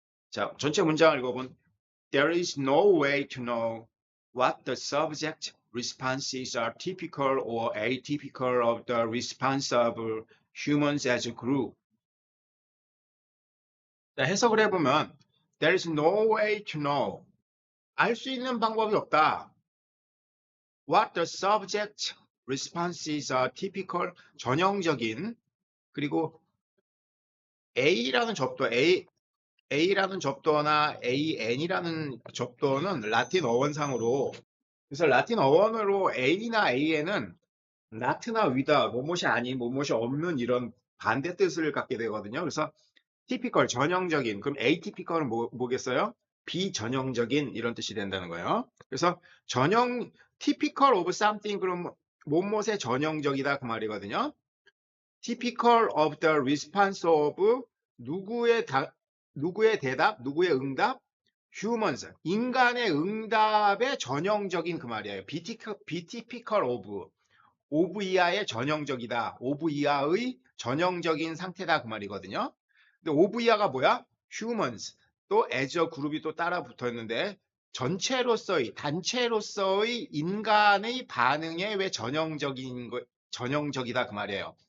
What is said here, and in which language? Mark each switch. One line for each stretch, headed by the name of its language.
Korean: 자, 전체 문장을 읽어본
English: There is no way to know what the subject responses are typical or atypical of the response of humans as a group.
Korean: 자, 해석을 해보면
English: There is no way to know.
Korean: 알 수 있는 방법이 없다.
English: What the subject responses are typical.
Korean: 전형적인. 그리고 A라는 접도, A라는 접도나 AN이라는 접도는 라틴 어원상으로, 그래서 라틴 어원으로 A나 AN은 not나 without, 뭐뭇이 아닌, 뭐뭇이 없는 이런 반대 뜻을 갖게 되거든요. 그래서 typical, 전형적인, 그럼 atypical은 뭐겠어요? 비전형적인 이런 뜻이 된다는 거예요. 그래서 typical of something, 그럼 뭐뭇의 전형적이다 그 말이거든요.
English: typical of the response of
Korean: 누구의 대답, 누구의 응답? humans, 인간의 응답의 전형적인 그 말이에요. typical of 이하의 전형적이다. of 이하의 전형적인 상태다 그 말이거든요. 근데 of 이하가 뭐야? humans. 또 as a 그룹이 또 따라 붙어 있는데 전체로서의, 단체로서의 인간의 반응에 왜 전형적이다 그 말이에요.